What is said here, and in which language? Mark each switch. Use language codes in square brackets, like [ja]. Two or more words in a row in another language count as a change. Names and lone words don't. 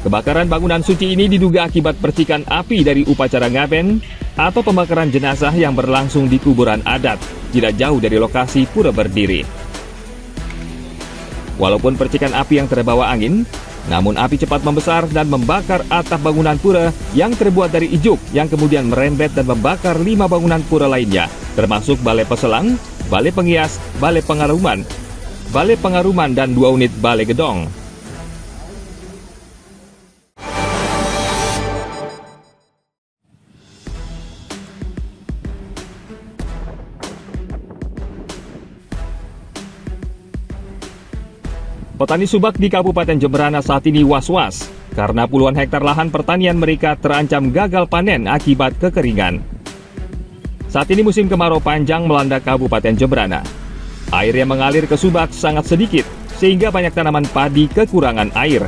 [id] Kebakaran bangunan suci ini diduga akibat percikan api dari upacara ngaben atau pembakaran jenazah yang berlangsung di kuburan adat, tidak jauh dari lokasi pura berdiri. Walaupun percikan api yang terbawa angin, namun api cepat membesar dan membakar atap bangunan pura yang terbuat dari ijuk yang kemudian merembet dan membakar 5 bangunan pura lainnya, termasuk Balai Peselang, Balai Pengias, Balai Pengaruman, dan 2 unit Balai Gedong. Petani Subak di Kabupaten Jemberana saat ini was-was karena puluhan hektar lahan pertanian mereka terancam gagal panen akibat kekeringan. Saat ini musim kemarau panjang melanda Kabupaten Jemberana. Air yang mengalir ke Subak sangat sedikit sehingga banyak tanaman padi kekurangan air.